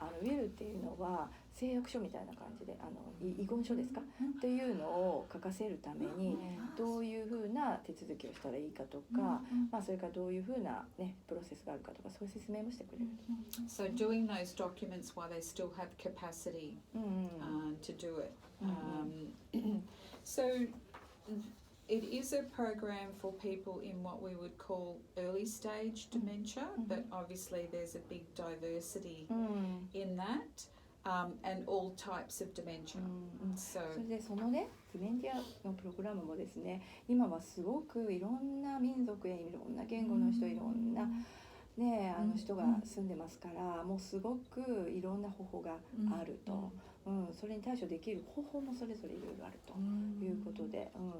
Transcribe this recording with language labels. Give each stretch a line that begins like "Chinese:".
Japanese: ウィルっていうのは誓約書みたいな感じで遺言書ですか、っていうのを書かせるためにどういうふうな手続きをしたらいいかとか、それからどういうふうな、ね、プロセスがあるかとか、そういう説明もしてくれる。
English: So doing those documents while they still have capacity to do it. So it is a program for people in what we would call early stage dementia, but obviously there's a big diversity in that, and all types of dementia.
Japanese: それでそのね、デメンティアのプログラムもですね、今はすごくいろんな民族やいろんな言語の人、いろんなね、人が住んでますから、もうすごくいろんな方法があると。それに対処できる方法もそれぞれいろいろあるということで、